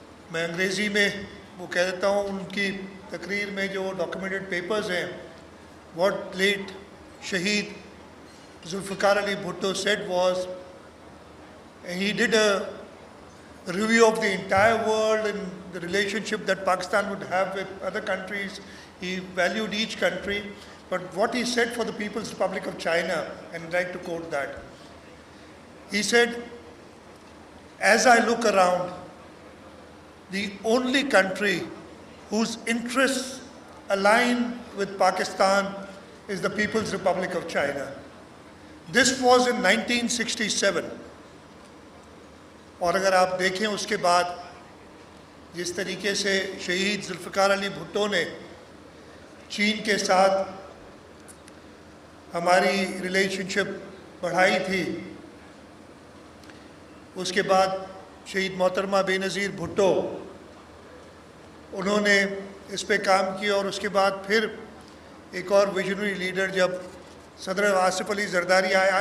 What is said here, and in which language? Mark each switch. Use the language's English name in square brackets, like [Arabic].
[Urdu] میں انگریزی میں وہ کہہ دیتا ہوں, ان کی تقریر میں جو ڈاکیومنٹڈ پیپرز ہیں, [English] what late Shaheed Zulfikar Ali Bhutto said was, and he did a review of the entire world and the relationship that Pakistan would have with other countries. He valued each country. But what he said for the People's Republic of China, and I'd like to quote that, he said, as I look around, the only country whose interests align with Pakistan is the People's Republic of China. This was in 1967. [Urdu] اور اگر آپ دیکھیں اس کے بعد جس طریقے سے شہید ذوالفقار علی بھٹو نے چین کے ساتھ ہماری ریلیشن شپ بڑھائی تھی، اس کے بعد شہید محترمہ بے نظیر بھٹو انہوں نے اس پہ کام کیا، اور اس کے بعد پھر ایک اور ویژنری لیڈر جب صدر آصف علی زرداری آئے.